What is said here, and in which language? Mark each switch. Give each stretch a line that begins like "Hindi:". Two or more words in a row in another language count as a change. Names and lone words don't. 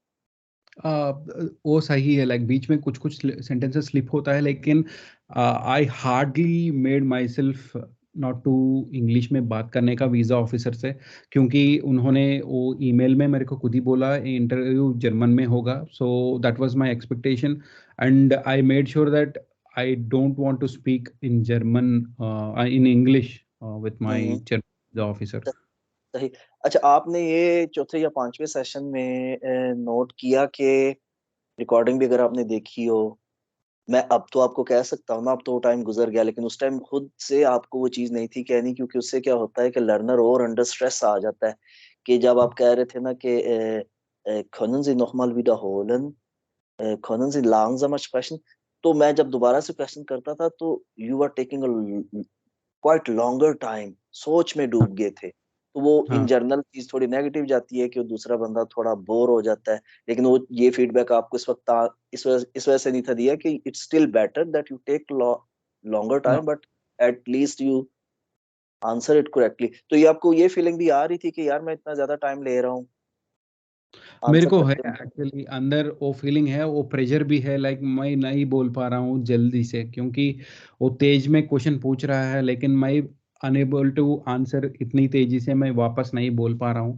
Hindi: वो सही है, लाइक बीच में कुछ कुछ
English: sentences slip
Hindi: होता है, लेकिन
English: I hardly made myself not to English
Hindi: में बात करने का
English: visa officer
Hindi: से, क्योंकि उन्होंने वो ईमेल में मेरे को खुद ही बोला
English: interview German
Hindi: में होगा,
English: So that was my expectation. And I made sure that I don't want to speak in German, in English with my हम्म। German officer.
Hindi: सही। अच्छा, आपने ये चौथे या पांचवें सेशन में नोट किया कि रिकॉर्डिंग भी अगर आपने देखी हो, मैं अब तो आपको कह सकता हूँ ना, अब तो वो टाइम गुजर गया, लेकिन उस टाइम खुद से आपको वो चीज नहीं थी कहनी, क्योंकि उससे क्या होता है कि लर्नर और
English: under stress
Hindi: आ जाता है। कि जब आप कह रहे थे ना कि
German: können Sie noch mal wiederholen, können Sie langsamer sprechen,
Hindi: तो मैं जब दोबारा से क्वेश्चन करता था तो
English: you are taking quite longer time,
Hindi: सोच में डूब गए थे। तो वो इन हाँ, जनरल चीज थोड़ी नेगेटिव जाती है कि वो दूसरा बंदा थोड़ा बोर हो जाता है, लेकिन वो ये फीडबैक आपको इस वक्त इस वजह से नहीं था दिया कि
English: It's still better that you take longer time, but at least you answer it correctly.
Hindi: तो ये आपको ये फीलिंग भी आ रही थी कि यार मैं इतना ज्यादा टाइम ले रहा हूँ मेरे आंसर को है करते हुए? एक्चुअली अंदर वो फीलिंग है, वो प्रेशर भी है, लाइक मैं नहीं बोल पा रहा हूँ जल्दी से, क्योंकि वो तेज में क्वेश्चन पूछ रहा है, लेकिन मैं
English: unable to answer
Hindi: इतनी तेजी से मैं वापस नहीं बोल पा रहा हूँ।